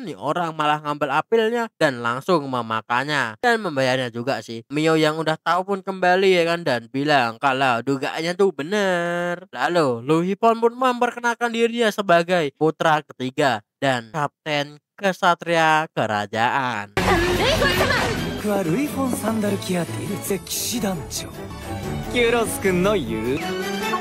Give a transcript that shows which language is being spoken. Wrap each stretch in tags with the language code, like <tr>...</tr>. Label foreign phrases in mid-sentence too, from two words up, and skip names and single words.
<id>Nih orang malah ngambil apelnya dan langsung memakannya. Dan membayarnya juga sih. Mio yang udah tahu pun kembali ya kan. Dan bilang kalau dugaannya tuh bener. Lalu Luhipon pun memperkenalkan dirinya sebagai putra ketiga dan kapten kesatria kerajaan.</id> <ja>僕はルイ・フォン・サンダルキアティルゼ騎士団長キュロス君の言う</ja>